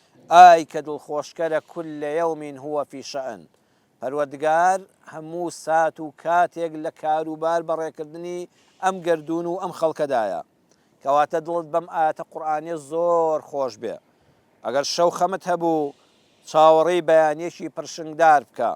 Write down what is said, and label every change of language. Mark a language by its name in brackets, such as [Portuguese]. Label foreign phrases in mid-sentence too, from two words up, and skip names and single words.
[Central Kurdish] ئای کە دڵخۆشکەرە [Arabic] كل يوم هو في شأن. [Central Kurdish] پەروەردگار هەموو سات و کاتێک لە کاروبار بەڕێکردنی ئەم گردون و ئەم خەڵکەدایە. کەواتە دڵت بەم ئاەتە قورئانیە زۆر خۆش بێ. ئەگەر شەو خەمت هەبوو چاوەڕێی بەیانیەکی پرشنگدار بکە.